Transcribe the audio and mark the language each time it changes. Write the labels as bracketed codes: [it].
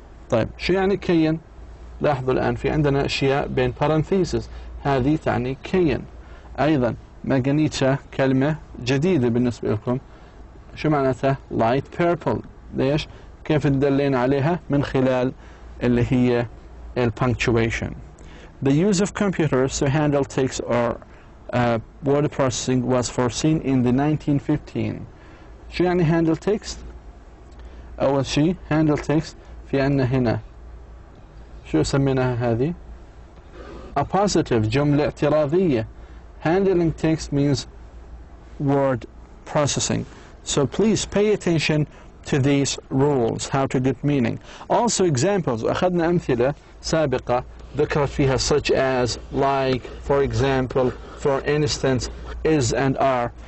[ar] طيب شو يعني cayenne؟ لاحظوا الآن في عندنا أشياء بين parentheses، هذه تعني cayenne. أيضا magenta كلمة جديدة بالنسبة لكم، شو معناتها؟ [en] light purple. [ar] ليش؟ كيف تدلين عليها؟ من خلال اللي هي punctuation. [en] The use of computers to handle text or word processing was foreseen in the 1915. [ar] شو يعني handle text؟ أول شيء handle text في عنا هنا شو سميناها هذه؟ appositive، جملة اعتراضية. [en] Handling text means word processing. So please pay attention to these rules, how to get meaning. Also examples، [ar] أخذنا أمثلة سابقة ذكرت فيها [en] such as, like, for example, for instance, is and are.